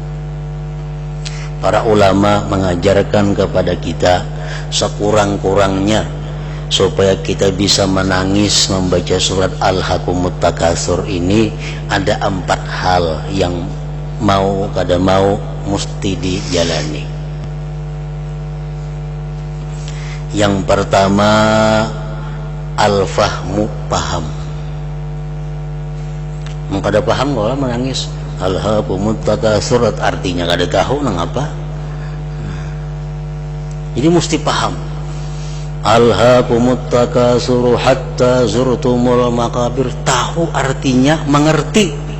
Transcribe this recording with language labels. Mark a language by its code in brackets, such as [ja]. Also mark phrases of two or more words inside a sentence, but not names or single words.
[id] Para ulama mengajarkan kepada kita sekurang-kurangnya supaya kita bisa menangis membaca surat Al-Haakumut Takatsur ini ada 4 hal yang [bjn] mau kada mau [id] mesti dijalani. Yang pertama, al-fahmu, paham. [bjn] Kada paham kalau menangis Al-Haakumut Takatsur artinya kada tahu nang apa. [id] Jadi mesti paham. [ar] ألهاكم التكاثر حتى زرتم المقابر, [id] tahu artinya, mengerti.